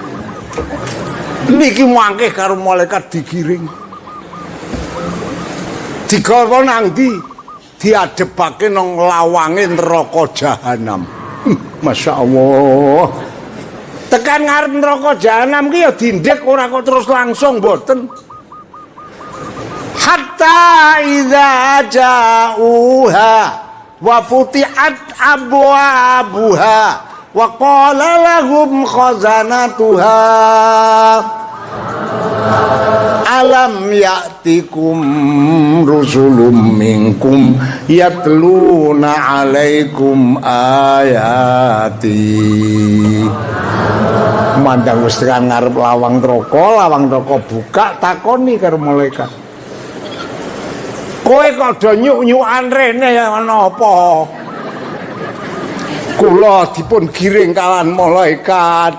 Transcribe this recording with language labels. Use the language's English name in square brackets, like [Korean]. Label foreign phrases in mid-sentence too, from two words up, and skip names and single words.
[Javanese] Niki mangke karo malaikat digiring. Digawa nang ndi? Diadepake nang lawange neraka jahanam. Masyaallah. Tekan ngarep neraka jahanam ki ya dindek ora kok terus langsung mboten. [Arabic] حتى إذا جاءوها وفتحت أبوابها وقال لهم خزنتها ألم يأتكم رسل منكم يتلون عليكم آياتي. [Javanese] Mandang wis tekan ngarep lawang neraka buka takoni karo malaikat. Kowe kok do nyuk-nyukan rene ana apa? Kula dipun giring kawan malaikat.